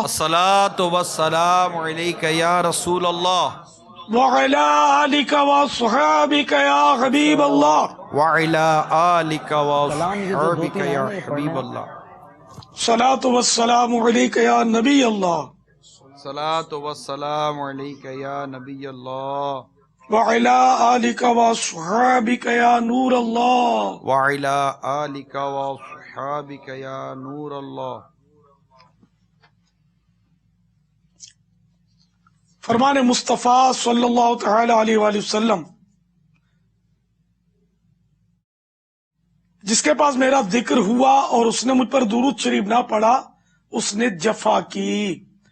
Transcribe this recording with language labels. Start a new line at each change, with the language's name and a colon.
Arabic: الصلاة والسلام علیک یا رسول اللہ وعلی آلک واصحابک یا حبیب اللہ وعلی آلک واصحابک یا حبیب اللہ. صلاة والسلام علیک یا نبی اللہ الصلاة والسلام علیک یا نبی اللہ وعلی آلک واصحابک یا نور اللہ. وعلی آلک واصحابک یا نور اللہ.
Urdu: فرمان مصطفیٰ صلی اللہ تعالی علیہ وآلہ وسلم، جس کے پاس میرا ذکر ہوا اور اس نے مجھ پر درود شریف نہ پڑھا اس نے جفا کی.